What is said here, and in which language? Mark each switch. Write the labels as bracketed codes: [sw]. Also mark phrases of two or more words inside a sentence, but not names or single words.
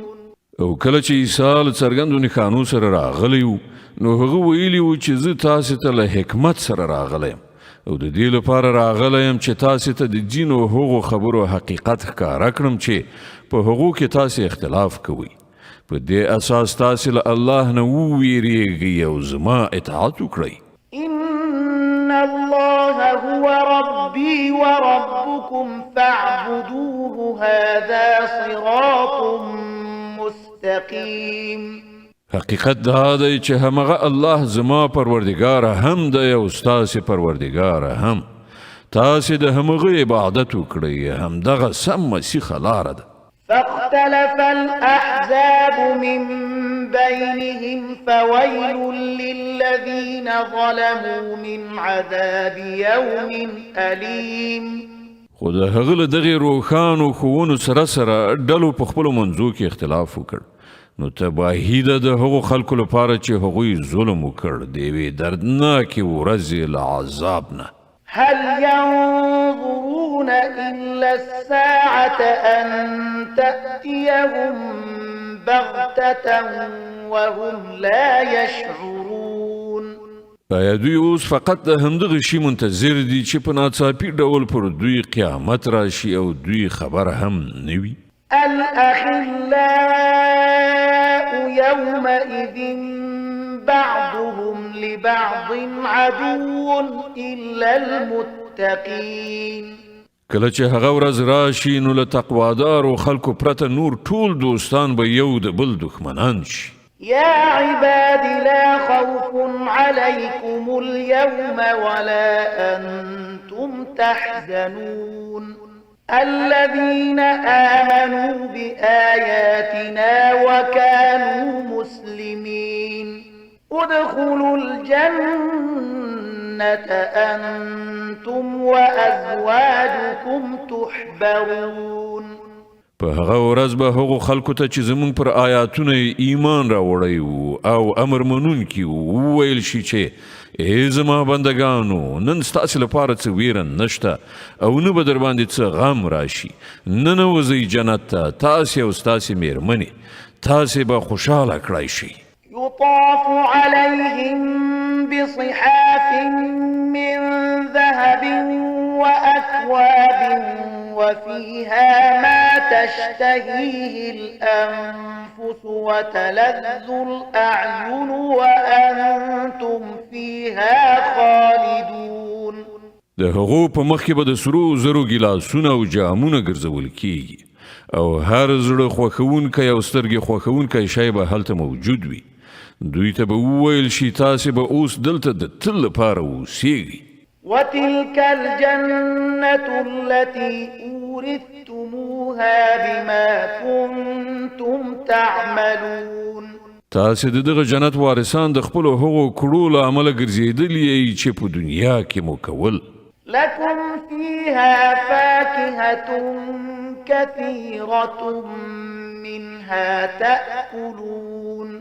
[ps] او کله چې عیسی له څرګندو نښانو سره راغلی و نو هغه ویلي و چې زه تاسې ته له حکمت سره راغلی یم او د دې لپاره راغلی یم چې تاسې ته د ځینو هغو خبرو حقیقت ښکاره کړم چې په هغو کې تاسې اختلاف کوئ. په دې اساس تاسې له الله نه وویریږئ او زما اطاعت وکړئ. [ar] إن الله هو ربي وربكم فاعبدوه هذا صراط مستقيم. [ps] حقیقت دا دی چې همغه الله زما پروردگار هم دی او ستاسې پروردگار هم. تاسې د همغه عبادت وکړئ، همدغه سمه سیخه لاره ده. [ar] فاختلف الأحزاب من بينهم فويل للذين ظلموا من عذاب يوم أليم. [ps] خو د هغه له دغې روښانو ښوونو سره سره ډلو په خپلو منځو کې اختلاف وکړ، نو تباهي ده د هغو خلکو لپاره چې هغوی ظلم وکړ د یوې دردناکې ورځې له عذاب نه. [ar] هل ينظرون إلا الساعة أن تأتيهم بغتة وهم لا يشعرون. [ps] آیا دوی اوس فقط د همدغه شي منتظر دي چې په ناڅاپي ډول پر دوی قیامت راشي او دوی خبر هم نه وي؟ [ar] الأخلاء يومئذ بعضهم لبعض عدو إلا المتقين. [ps] کله چې هغه ورځ راشي نو له تقوادارو خلکو پرته نور ټول دوستان به یو د بل دښمنان شي. [ar] يا عباد لا خوف عليكم اليوم ولا أنتم تحزنون الذين آمنوا بآياتنا وكانوا مسلمين ادخلوا الجنة أنتم وأزواجكم تحبرون. [ps] په هغه ورځ به هغو خلکو ته چې زمونږ پر آیاتونه ایمان راوړی وو او امر منونکي وو وویل شي چې ای زما بندګانو نن ستاسې لپاره څه ویره نشته او نه به در باندې څه غم راشي. ننوځئ جنت ته تاسې او ستاسې میرمنې تاسې به خوشحاله کړی شئ. [ar] يطاف عليهم بصحاف من ذهب وأكواب وفيها ما تشتهيه الأنفس وتلذ الأعين وأنتم فيها خالدون. [ps] د هغو په مخ کې به د سرو زرو ګیلاسونه او جامونه ګرځول کیږي او هر زړه خوښونکی او سترګې خوښونکی شی به هلته موجود وي. دوی ته به وویل شي تاسې به اوس دلته د تل لپاره اوسیږئ. [ar] وتلك الجنة التي أورثتموها بما كنتم تعملون. [ps] تاسې د دغه جنت وارثان د خپلو هغو کړو له امله ګرځېدلي یئ چې په دنیا کې مو کول. [ar] لكم فيها فاكهة كثيرة منها تأكلون.